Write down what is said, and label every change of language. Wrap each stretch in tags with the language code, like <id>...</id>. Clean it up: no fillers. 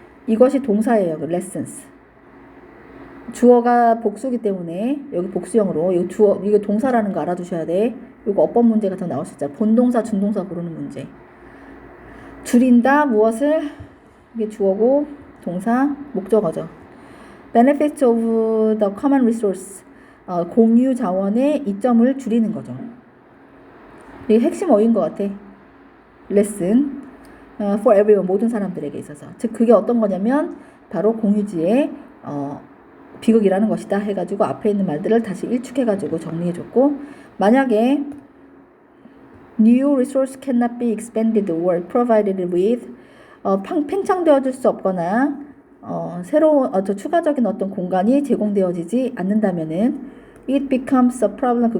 <ko>이것이 동사예요. 그 lessons. 주어가 복수기 때문에 여기 복수형으로 이거 주어 이거 동사라는 거 알아두셔야 돼. 이거 어법 문제 같은 거 나올 수 있잖아. 본동사, 준동사 고르는 문제. 줄인다 무엇을? 이게 주어고 동사 목적어죠.</ko> <en>benefits of the common resource.</en> <ko>공유 자원의 이점을 줄이는 거죠. 이게 핵심 어인 것 같아.</ko> <en>lesson for everyone</en> <ko>모든 사람들에게 있어서. 즉 그게 어떤 거냐면 바로 공유지의 비극이라는 것이다 해가지고 앞에 있는 말들을 다시 일축해가지고 정리해줬고, 만약에</ko> <en>new resource cannot be expanded or provided with</en> <ko>팽창되어질 수 없거나 새로운 추가적인 어떤 공간이 제공되어지지 않는다면은</ko> <en>it becomes a problem.</en>